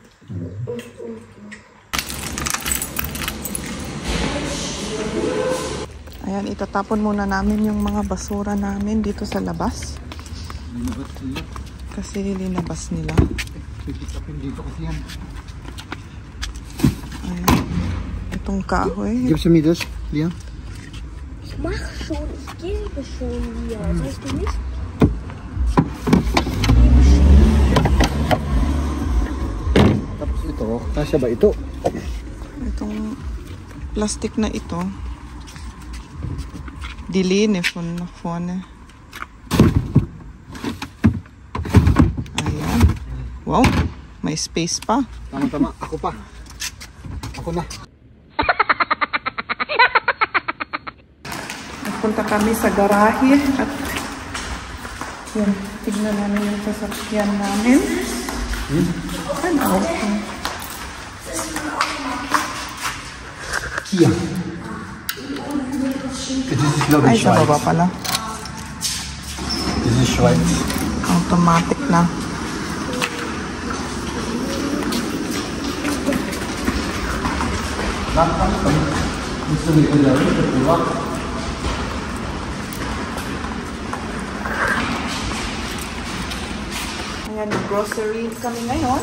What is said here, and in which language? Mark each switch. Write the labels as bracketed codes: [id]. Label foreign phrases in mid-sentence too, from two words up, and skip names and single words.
[tl] Ayan, itatapon muna namin yung mga basura namin dito sa labas. Kasi linabas nila. Dito kasi yan. Ayan. Itong kahoy. [de] Gibst du mir das, Lia? Ich mach schon, ich gebe schon dir. Weißt du nicht? [tl] Tapos ito, kasya ba ito? Itong plastic na ito. [de] Die Lehne von nach vorne. [tl] Ayan. Wow, may space pa. Tama-tama, ako pa. Ako na. Nagpunta kami sa garahe at yan, tignan namin yung sasakyan namin. Ano? Kia. [de] Das ist, glaube [tl] Ay, [de] ich, [tl] sa baba Schweiz. pala. [de] Das ist Schweiz. [tl] Automatic na. Gusto mo ito lang, ito pula. Ayan, grocery kami ngayon.